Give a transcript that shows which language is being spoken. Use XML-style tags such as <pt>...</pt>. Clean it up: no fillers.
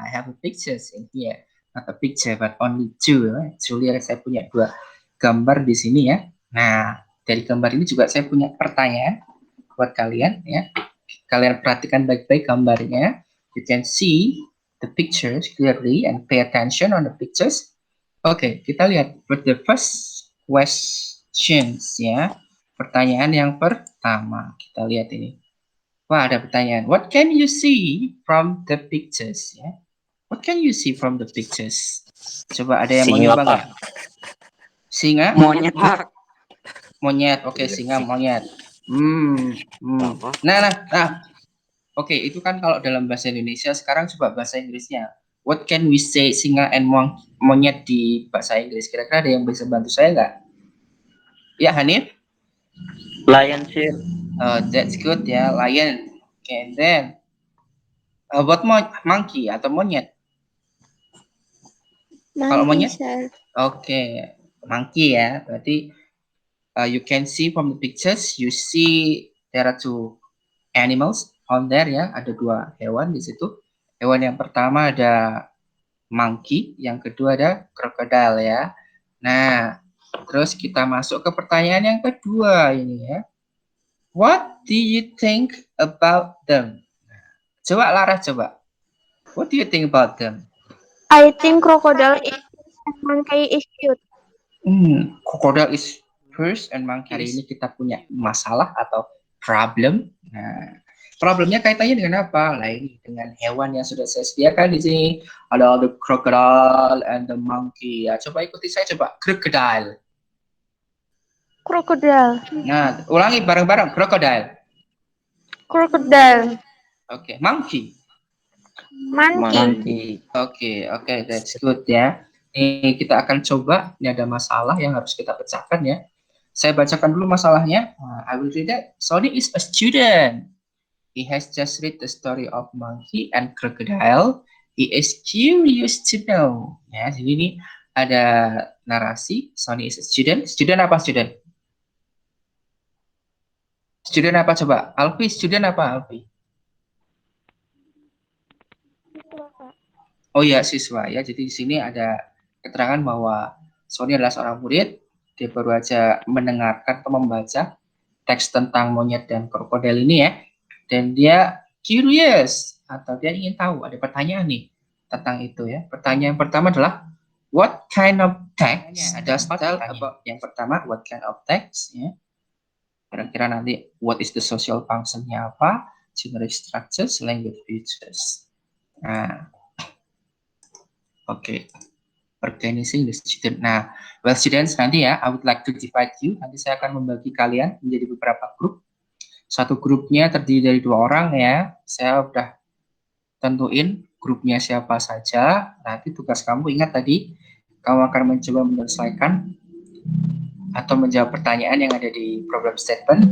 <en>I have a pictures in here. Not a picture, but only two. Actually,</en> <id>saya punya 2 gambar di sini ya. Nah, dari gambar ini juga saya punya pertanyaan buat kalian ya. Kalian perhatikan baik-baik gambarnya.</id> <en>You can see the pictures clearly and pay attention on the pictures.</en> <id>Oke, kita lihat</id> <en>for the first questions</en> <id>ya. Pertanyaan yang pertama, kita lihat ini. Wah, ada pertanyaan.</id> <en>What can you see from the pictures</en> <id>ya?</id> <en>What can you see from the pictures?</en> <id>Coba ada yang mau Singa, nyoba nggak? Pak. Singa? Monyet, Pak. Monyet. Oke, singa, monyet. Nah. Oke, itu kan kalau dalam bahasa Indonesia. Sekarang coba bahasa Inggrisnya.</id> <en>What can we say singa and monyet</en> <id>di bahasa Inggris? Kira-kira ada yang bisa bantu saya nggak? Ya, Hanif?</id> <en>Lion, sir. That's good ya, lion. Okay, and then what monkey</en> <id>atau monyet? Kalau monyet?</id> <en>Sir.</en> <id>Oke, monkey ya. Berarti</id> <en>you can see from the pictures, you see there are 2 animals on there</en> <id>ya. Ada 2 hewan di situ. Hewan yang pertama ada monkey, yang kedua ada crocodile ya. Nah, terus kita masuk ke pertanyaan yang kedua ini ya.</id> <en>What do you think about them?</en> <id>Coba Lara, coba.</id> <en>What do you think about them? I think crocodile is and monkey is cute. Crocodile is first and monkey.</en> <id>Hari ini kita punya masalah atau problem. Nah, problemnya kaitannya dengan apa? Lain dengan hewan yang sudah saya sediakan di sini. Ada</id> <en>the crocodile and the monkey.</en> <id>Ya, coba ikuti saya, coba. Crocodile.</id> <en>Crocodile.</en> <id>Nah, ulangi bareng-bareng. Crocodile.</id> <en>Crocodile. Oke, monkey. Monkey.</en> <id>Oke,</id> <en>that's good</en> <id>ya. Ini kita akan coba. Ini ada masalah yang harus kita pecahkan ya. Saya bacakan dulu masalahnya.</id> <en>I will read that. Sony is a student. He has just read the story of monkey and crocodile. He is curious to know.</en> <id>Ya, jadi ini ada narasi.</id> <en>Sony is a student. Student</en> <id>apa</id> <en>student?</en> <id>Student apa coba? Alfi, student apa Alfi? Oh ya, siswa ya. Jadi di sini ada keterangan bahwa Sony adalah seorang murid. Dia baru aja mendengarkan atau membaca teks tentang monyet dan krokodil ini ya. Dan dia curious atau dia ingin tahu, ada pertanyaan nih tentang itu ya. Pertanyaan pertama adalah</id> <en>what kind of text does tell about,</en> <id>yang pertama</id> <en>what kind of text</en> <id>ya. Kira-kira nanti</id> <en>what is the social function-nya</en> <id>apa,</id> <en>generic structures, language features.</en> <id>Nah, oke.</id> <en>organizing the student.</en> <id>Nah,</id> <en>well students,</en> <id>nanti ya,</id> <en>I would like to divide you.</en> <id>Nanti saya akan membagi kalian menjadi beberapa grup. Satu grupnya terdiri dari 2 orang ya. Saya udah tentuin grupnya siapa saja. Nanti tugas kamu ingat tadi, kamu akan mencoba menyelesaikan atau menjawab pertanyaan yang ada di problem statement.</id>